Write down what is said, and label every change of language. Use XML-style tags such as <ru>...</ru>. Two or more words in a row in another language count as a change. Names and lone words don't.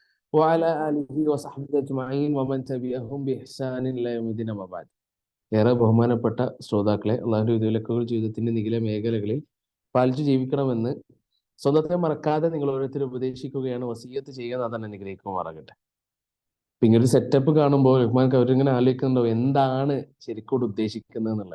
<ar>وعلى آله وصحبه أجمعين ومن تبعهم بإحسان إلى يوم الدين أما بعد.</ar> <ml>ഏറെ ബഹുമാനപ്പെട്ട ശ്രോതാക്കളെ, അള്ളാഹുവിന്റെ വിധിവിലക്കുകൾ ജീവിതത്തിന്റെ നിഖില മേഖലകളിൽ പാലിച്ചു ജീവിക്കണമെന്ന് സ്വന്തത്തെ മറക്കാതെ നിങ്ങൾ ഓരോരുത്തരും ഉപദേശിക്കുകയാണ്, വസീയത്ത് ചെയ്യുക, അതാണ് അനുഗ്രഹിക്കുമാറാകട്ടെ. അപ്പൊ ഇങ്ങനൊരു സെറ്റപ്പ് കാണുമ്പോൾ റഹ്മാൻക്ക് അവരിങ്ങനെ ആലോചിക്കുന്നുണ്ടോ എന്താണ് ശരിക്കും ഉദ്ദേശിക്കുന്നത് എന്നുള്ളത്.</ml>